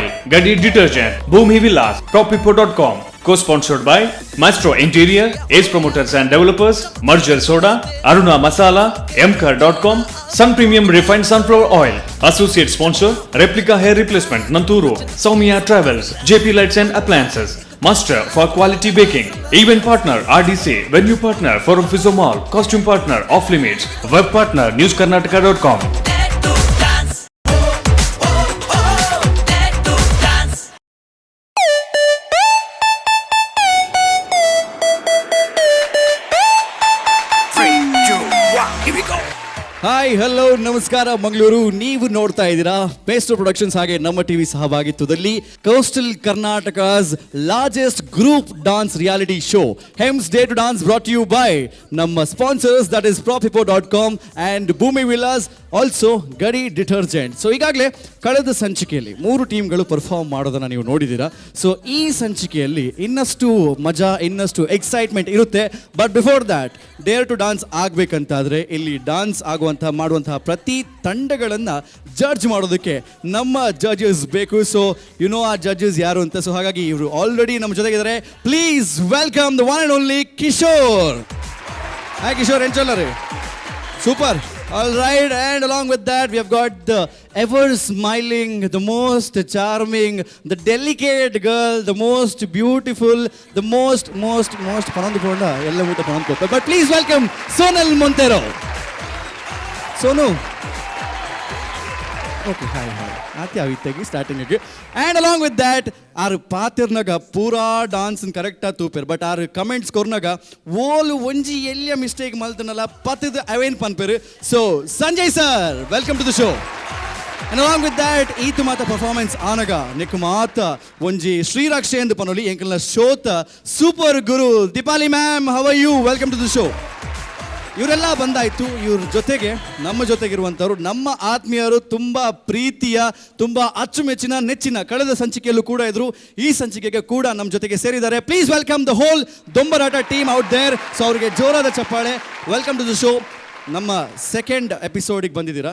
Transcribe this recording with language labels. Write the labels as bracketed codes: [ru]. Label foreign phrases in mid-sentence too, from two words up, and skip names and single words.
[en] Gadi Detergent, Bhumi Villas, Propipo.com, co-sponsored by Maestro Interior, Ace Promoters and Developers, Marjal Soda, Aruna Masala, Mcar.com, Sun Premium Refined Sunflower Oil, associate sponsor, Replica Hair Replacement, Nanturu, Soumya Travels, JP Lights and Appliances, Master for Quality Baking, Event Partner RDC, Venue Partner Forum Fizo Mall, Costume Partner Off Limits, Web Partner NewsKarnataka.com. [kn] ಹಾಯ್ ಹಲೋ ನಮಸ್ಕಾರ ಮಂಗಳೂರು. ನೀವು ನೋಡ್ತಾ ಇದ್ದೀರಾ ಮೇಸ್ಟ್ರೋ ಪ್ರೊಡಕ್ಷನ್ಸ್ ಹಾಗೆ ನಮ್ಮ ಟಿವಿ ಸಹಭಾಗಿತ್ವದಲ್ಲಿ [en] Coastal Karnataka's largest group dance reality show hems Dare to Dance brought you by [kn] ನಮ್ಮ [en] sponsors that is propipo.com and [kn] ಭೂಮಿ ವಿಲಾಸ್, ಆಲ್ಸೋ ಗಡಿ ಡಿಟರ್ಜೆಂಟ್. ಸೊ ಈಗಾಗಲೇ ಕಳೆದ ಸಂಚಿಕೆಯಲ್ಲಿ 3 ಟೀಮ್ಗಳು ಪರ್ಫಾರ್ಮ್ ಮಾಡೋದನ್ನು ನೀವು ನೋಡಿದ್ದೀರಾ. ಸೊ ಈ ಸಂಚಿಕೆಯಲ್ಲಿ ಇನ್ನಷ್ಟು ಮಜಾ, ಇನ್ನಷ್ಟು ಎಕ್ಸೈಟ್ಮೆಂಟ್ ಇರುತ್ತೆ. [en] but before that, Dare to Dance [kn] ಆಗಬೇಕಂತಾದರೆ ಇಲ್ಲಿ ಡಾನ್ಸ್ ಮಾಡುವಂತಹ ಪ್ರತಿ ತಂಡಗಳನ್ನು ಜಡ್ಜ್ ಮಾಡೋದಕ್ಕೆ ನಮ್ಮ ಜಡ್ಜಸ್ ಬೇಕು. [en] so you know [kn] ಆ ಜಡ್ಜಸ್ ಯಾರು ಅಂತ. ಸೊ ಹಾಗಾಗಿ ಇವರು ಆಲ್ರೆಡಿ ನಮ್ಮ ಜೊತೆಗಿದ್ದಾರೆ. [en] please welcome the one and only Kishore. [kn] ಹಾಯ್ ಕಿಶೋರ್, ಏನ್ ಚಲ್ಲರಿ? ಸೂಪರ್. [en] All right, and along with that we have got the ever smiling, the most charming, the delicate girl, the most beautiful, the most [tcy] panandu ponda ella ಊಟ panandu. [en] But please welcome Sonal Montero. Sonu. Okay, hi. [tcy] ಆತಿ ಆವಿತ್ತಾಗಿ ಸ್ಟಾರ್ಟಿಂಗಿಗೆ. [en] and along with that [tcy] ಆರು ಪಾತಿರ್ನಾಗ ಪೂರಾ ಡಾನ್ಸನ್ ಕರೆಕ್ಟಾಗಿ ತೂಪೇರ್. ಬಟ್ ಆರು ಕಮೆಂಟ್ಸ್ ಕೊರ್ನಾಗ ಓಲು ಒಂಜಿ ಎಲ್ಲಿಯ ಮಿಸ್ಟೇಕ್ ಮಲ್ತನಲ್ಲ ಪತ್ತದ ಅವೇನ್ ಪನ್ಪೇರು. [en] so Sanjay sir, welcome to the show. and along with that [tcy] ಈತು ಮಾತ ಪರ್ಫಾರ್ಮೆನ್ಸ್ ಆನಗ ನಿಕ್ ಮಾತ ಒಂಜಿ ಶ್ರೀರಕ್ಷೆ ಎಂದು ಪನೋಲಿ ಎಂಕಲ್ನ ಶೋತ ಸೂಪರ್ ಗುರು ದೀಪಾಲಿ ಮ್ಯಾಮ್, [en] how are you? welcome to the show. [kn] ಇವರೆಲ್ಲ ಬಂದಾಯಿತು. ಇವ್ರ ಜೊತೆಗೆ ನಮ್ಮ ಜೊತೆಗಿರುವಂಥವ್ರು ನಮ್ಮ ಆತ್ಮೀಯರು, ತುಂಬ ಪ್ರೀತಿಯ, ತುಂಬ ಅಚ್ಚುಮೆಚ್ಚಿನ, ನೆಚ್ಚಿನ ಕಳೆದ ಸಂಚಿಕೆಯಲ್ಲೂ ಕೂಡ ಇದ್ರು, ಈ ಸಂಚಿಕೆಗೆ ಕೂಡ ನಮ್ಮ ಜೊತೆಗೆ ಸೇರಿದ್ದಾರೆ. [en] please welcome the whole Dombarata team out there. [kn] ಸೊ ಅವರಿಗೆ ಜೋರಾದ ಚಪ್ಪಾಳೆ. [en] welcome to the show. [kn] ನಮ್ಮ [en] second episodige [kn] ಬಂದಿದ್ದೀರಾ.